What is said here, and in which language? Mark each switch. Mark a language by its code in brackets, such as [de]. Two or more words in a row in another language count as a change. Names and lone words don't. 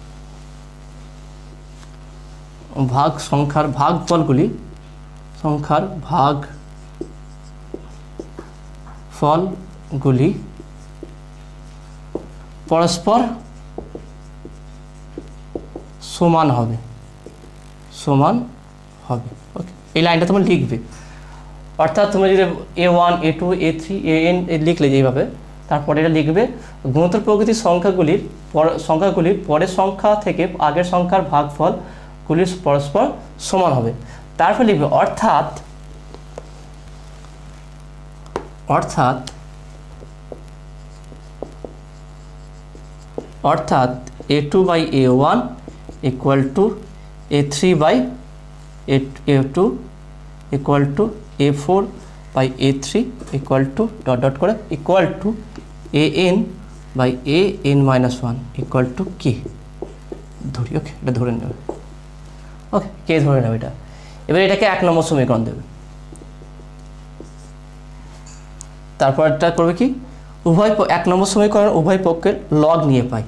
[bn] সংখ্যার ভাগফলগুলি পরস্পর সমান হবে। ওকে, এই লাইনটা তোমরা লিখবে। অর্থাৎ তুমি যদি a1 a2 a3 an লিখলে যেভাবে, তারপরে এটা লিখবে গুণোত্তর প্রকৃতির সংখ্যাগুলির পরের সংখ্যা থেকে আগের সংখ্যার ভাগফলগুলি পরস্পর সমান হবে। তারপর লিখবে অর্থাৎ [en] a2/a1 equal to a3/a2 equal to a4/a3 equal to dot dot [bn] করে [en] equal to an/an-1 equal to [bn] কে ধরি। ওকে, এটা ধরে নেবে। ওকে, কে ধরে নেবে এটা। এবার এটাকে 1 নম্বর সমীকরণ দেবে। তারপর এটা করবে কি, 1 নম্বর সমীকরণ উভয় পক্ষের লগ নিয়ে পাই।